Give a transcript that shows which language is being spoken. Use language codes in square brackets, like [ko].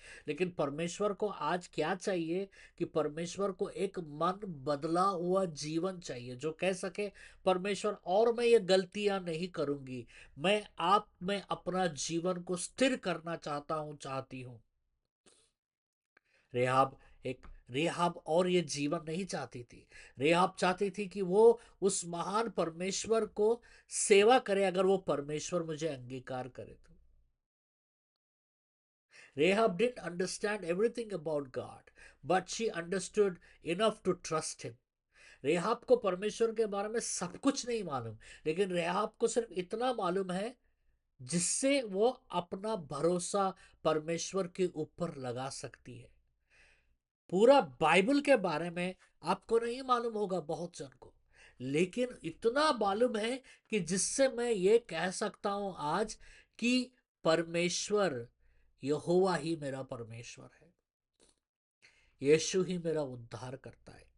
[hi] लेकिन परमेश्वर को आज क्या चाहिए कि परमेश्वर को एक मन बदला हुआ जीवन चाहिए जो कह सके परमेश्वर और मैं ये गलतियां नहीं करूंगी, मैं आप में अपना जीवन को स्थिर करना चाहता हूं, चाहती हूं। रेहाब एक रेहाब और ये जीवन नहीं चाहती थी। रेहाब चाहती थी कि वो उस महान परमेश्वर को सेवा करे, अगर वो परमेश्वर मुझे अंगीकार करे तो। [en] Rahab didn't understand everything about God, but she understood enough to trust him. [hi] Rehab को परमेश्वर के बारे में सब कुछ नहीं मालूम, लेकिन रेहाब को सिर्फ इतना मालूम है जिससे वो अपना भरोसा परमेश्वर के ऊपर लगा सकती है। पूरा बाइबल के बारे में आपको नहीं मालूम होगा बहुत जन को, लेकिन इतना मालूम है कि जिससे मैं ये कह सकता हूं आज कि परमेश्वर यहोवा ही मेरा परमेश्वर है, यीशु ही मेरा उद्धार करता है।